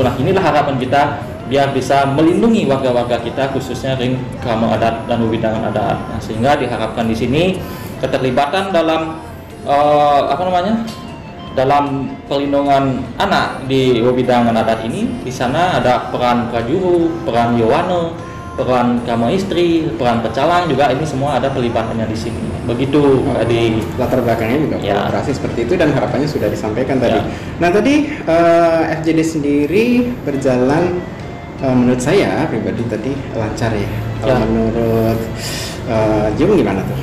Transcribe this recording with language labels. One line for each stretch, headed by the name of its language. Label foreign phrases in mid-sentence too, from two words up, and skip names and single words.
Indonesian: Nah, inilah harapan kita biar bisa melindungi warga-warga kita, khususnya ring keamanan adat dan wewidangan adat. Nah, sehingga diharapkan di sini keterlibatan dalam dalam perlindungan anak di wewidangan adat ini. Di sana ada peran prajuru, peran yowana, peran kama istri, peran pecalang juga, ini semua ada pelibatannya di sini. Begitu di latar belakangnya juga kolaborasi seperti itu, dan harapannya sudah disampaikan tadi. Nah, tadi FGD sendiri berjalan menurut saya pribadi tadi lancar ya. Kalau menurut Jung gimana tuh?